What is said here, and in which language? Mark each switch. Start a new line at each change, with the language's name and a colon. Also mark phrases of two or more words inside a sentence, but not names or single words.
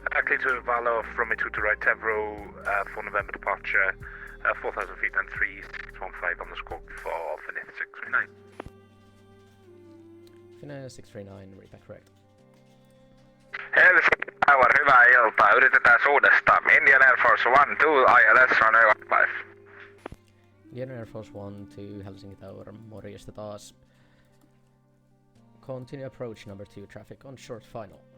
English: clear to Valor from Metu to right Tevro for November departure, 4,000 feet and 315 on the squawk for Finith 639. Finith 639, read that correct.
Finnish: Helsinki Tower, hyvää iltaa. Yritetään uudestaan.
English: Indian Air Force 1, 2, ILS runway 15. Indian Air Force 1 to Helsinki Tower,
Finnish: morjesta taas.
English: Continue approach number 2, traffic on short final.